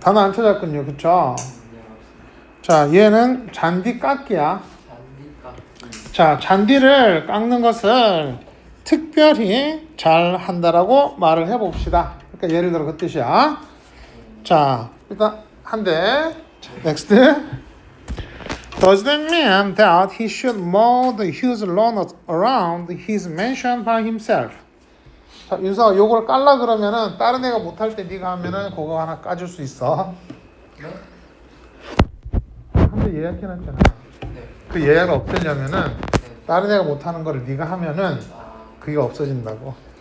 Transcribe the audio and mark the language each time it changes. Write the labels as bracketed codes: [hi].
[ko] 단어 안 찾았군요. 그쵸? 자, 얘는 잔디 깎기야. 잔디깎기 자, 잔디를 깎는 것을 특별히 잘 한다라고 말을 해봅시다. 그러니까 예를 들어 그 뜻이야. 자, 일단 한 대. Next. [en] Does that mean that he should mow the huge lawn around his mansion by himself? [ko] 자, 윤서가 요걸 깔라 그러면은 다른 애가 못할 때 네가 하면은 그거 하나 까줄 수 있어. 네? 한 대 예약해놨잖아. 네. 그 예약을 없애려면은 네. 다른 애가 못하는 거를 네가 하면은 아, 그게 없어진다고.